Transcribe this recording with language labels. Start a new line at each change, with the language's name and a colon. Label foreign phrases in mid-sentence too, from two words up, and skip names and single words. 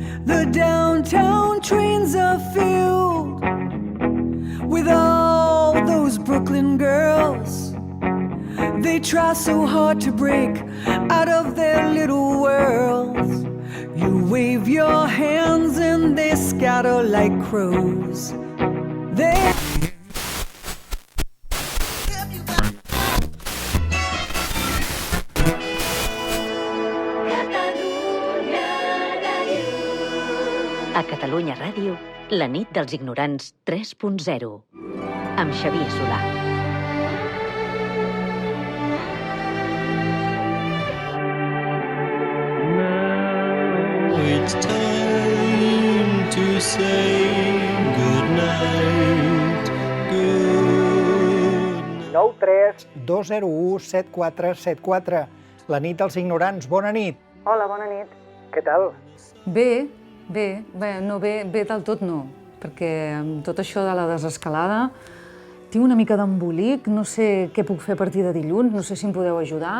English: The downtown trains are filled with all those Brooklyn girls. They try so hard to break out of their little worlds. You wave your hands and they scatter like crows. They
Catalan: A Catalunya Ràdio, la nit dels ignorants 3.0, amb Xavier Solà.
English: Now it's time to say goodnight, good
Catalan: 9 3 201 7474. La nit dels ignorants. Bona nit. Hola, bona nit. Què tal? Bé, no bé del tot no, perquè amb tot això de la desescalada tinc una mica d'embolic, no sé què puc fer a partir de dilluns, no sé si em podeu ajudar.